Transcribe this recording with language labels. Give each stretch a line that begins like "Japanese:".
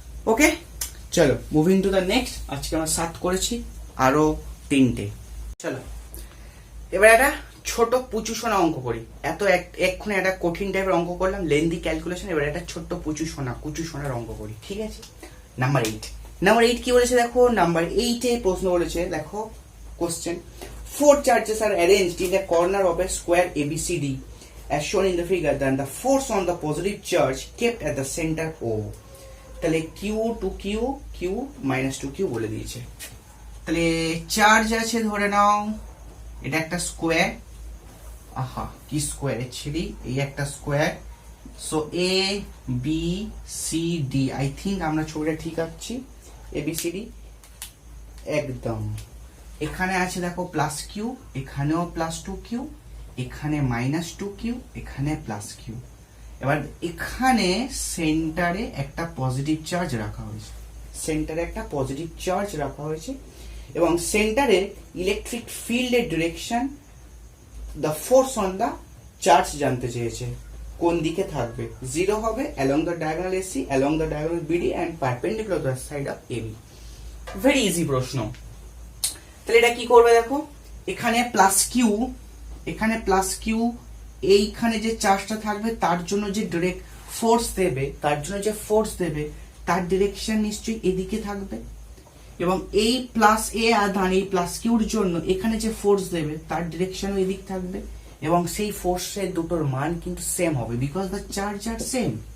Bangla: ওকে, চলো
English: Moving to the next.
Bangla: আজকে আমরা 7 করেছি, আরো 3টে। চলো এবার একটা ছোট পুচু সোনা অঙ্ক করি। এক্ষুনি একটা কঠিন টাইপের অঙ্ক করলাম, লেন্দি ক্যালকুলেশন। এবার একটা ছোট্ট কুচু সোনার অঙ্ক করি, ঠিক আছে। নাম্বার 8 কি বলেছে দেখো, নাম্বার 8 এ প্রশ্ন বলেছে, দেখো question,
English: 4 charges are arranged in a corner of a square ABCD as shown in the figure, then the force on the positive charge kept at the center O।
Bangla: তাহলে Q minus 2Q বলে দিয়েছে। তাহলে charge আছে, ধরে নাও এটা একটা square, কি square actually, এই একটা square. So A B C D,
English: I think
Bangla: আমরা ছবিটা ঠিক আছি, ABCD একদম। এখানে আছে দেখো প্লাস কিউ, এখানেও প্লাস 2Q, এখানে মাইনাস 2Q, এখানে প্লাস কিউ। এবার এখানে সেন্টারে একটা পজিটিভ চার্জ রাখা হয়েছে, সেন্টারে একটা পজিটিভ চার্জ রাখা হয়েছে এবং সেন্টারে ইলেকট্রিক ফিল্ডের direction,
English: the force on the charge
Bangla: জানতে চেয়েছে, কোন দিকে থাকবে।
English: 0 হবে along the diagonal AC, along the diagonal BD and perpendicular to the side of AB. Very easy প্রশ্ন।
Bangla: তাহলে এটা কি করবে দেখো, এখানে প্লাস কিউ, এখানে প্লাস কিউ, এইখানে যে চার্জটা থাকবে তার জন্য যে ডিরেক্ট ফোর্স দেবে, তার জন্য যে ফোর্স দেবে তার ডিরেকশন নিশ্চয়ই এদিকে থাকবে এবং এই প্লাস এ আধান এই প্লাস কিউর জন্য এখানে যে ফোর্স দেবে তার ডিরেকশনও এদিক থাকবে এবং সেই ফোর্সের দুটোর মান কিন্তু সেম হবে
English: Because the charge আর same.